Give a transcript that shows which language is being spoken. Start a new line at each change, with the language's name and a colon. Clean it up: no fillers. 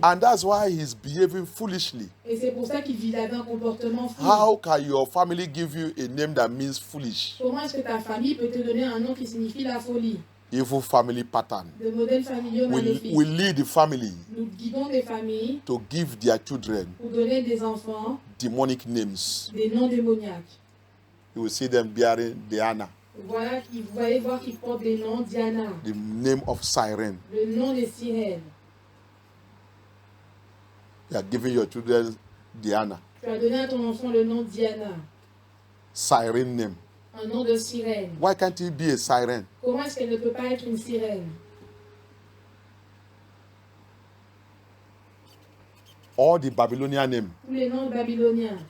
English: And that's why he's behaving foolishly.
French: Et c'est pour ça qu'il vit là un comportement fou.
English: How can your family give you a name that means foolish?
French: Comment est-ce que ta famille peut te donner un nom qui signifie la folie?
English: Evil family pattern.
French: De modèles familiaux maléfiques.
English: We lead the family
French: Nous guidons des familles
English: to give their children
French: pour donner des enfants
English: demonic names.
French: des noms démoniaques.
English: You will see them bearing Diana,
French: Voilà, vous allez voir qu'ils portent des noms Diana,
English: the name of siren.
French: le nom des sirènes.
English: You are giving your children Diana,
French: Tu as donné à ton enfant le nom Diana,
English: siren name.
French: un nom de sirène.
English: Why can't he be a siren?
French: Comment est-ce qu'elle ne peut pas être une sirène?
English: All the Babylonian names
French: Tous les noms babyloniens